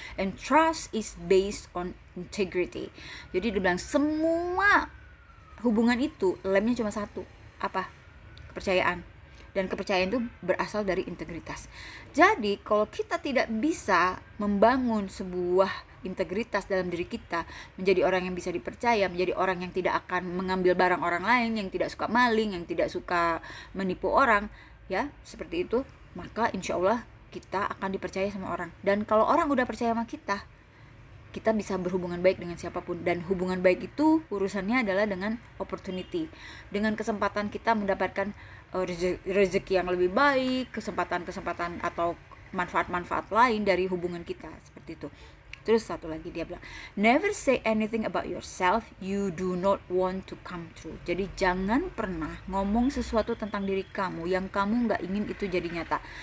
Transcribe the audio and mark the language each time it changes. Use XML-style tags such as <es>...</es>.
<en>And trust is based on integrity.</en> <id>Jadi dia bilang semua hubungan itu lemnya cuma satu, apa? Kepercayaan. Dan kepercayaan itu berasal dari integritas. Jadi kalau kita tidak bisa membangun sebuah integritas dalam diri kita, menjadi orang yang bisa dipercaya, menjadi orang yang tidak akan mengambil barang orang lain, yang tidak suka maling, yang tidak suka menipu orang, ya seperti itu, maka insya Allah kita akan dipercaya sama orang. Dan kalau orang udah percaya sama kita bisa berhubungan baik dengan siapapun. Dan hubungan baik itu urusannya adalah dengan opportunity, dengan kesempatan kita mendapatkan rezeki yang lebih baik, kesempatan-kesempatan atau manfaat-manfaat lain dari hubungan kita, seperti itu. Terus satu lagi dia bilang,</id> <en>never say anything about yourself you do not want to come true.</en> <id>Jadi jangan pernah ngomong sesuatu tentang diri kamu yang kamu gak ingin itu jadi nyata.</id>